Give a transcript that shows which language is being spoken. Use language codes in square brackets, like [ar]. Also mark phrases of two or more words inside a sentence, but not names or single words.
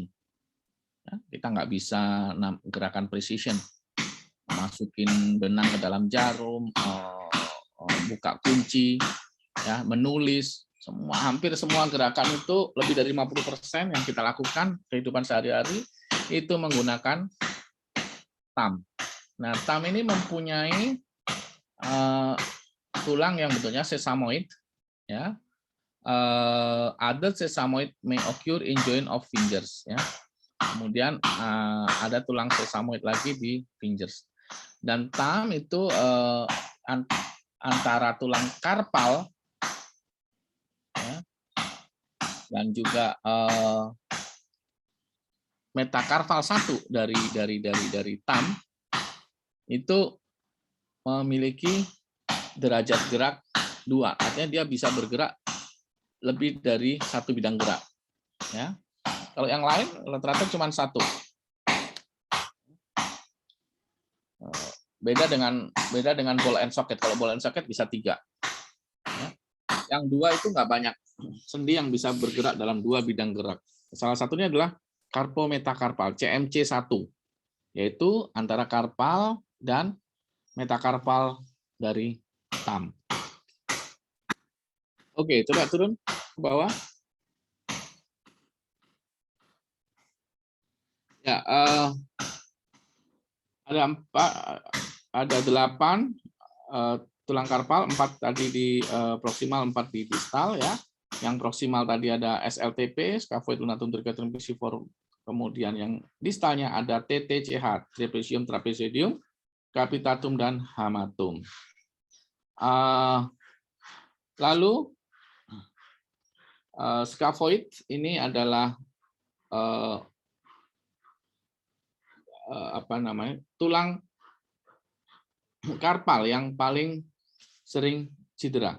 [id] Ya, kita nggak bisa gerakan precision, masukin benang ke dalam jarum, buka kunci, ya, menulis, hampir semua gerakan itu lebih dari 50% yang kita lakukan kehidupan sehari-hari itu menggunakan thumb. Nah, thumb ini mempunyai tulang yang bentuknya sesamoid, ya. [en] Other sesamoid may occur in joint of fingers, [id] ya. Kemudian ada tulang sesamoid lagi di fingers. Dan thumb itu antara tulang karpal, ya, dan juga metakarpal 1 dari thumb itu memiliki derajat gerak 2. Artinya dia bisa bergerak lebih dari 1 bidang gerak. Ya. Kalau yang lain rata-rata cuma 1. Beda dengan [en] ball and socket. [id] Kalau [en] ball and socket [id] bisa 3. Ya. Yang 2 itu nggak banyak sendi yang bisa bergerak dalam 2 bidang gerak. Salah satunya adalah karpometakarpal, CMC1, yaitu antara karpal dan metakarpal dari thumb. Oke, coba turun ke bawah. Ya, ada 8 tulang karpal, 4 tadi di proksimal, 4 di distal, ya. Yang proksimal tadi ada SLTP, scaphoid lunatum triquetrum pisiform. Kemudian yang distalnya ada TTCH, trapezium trapezoidium, capitatum dan hamatum. Lalu scaphoid ini adalah tulang karpal yang paling sering cedera.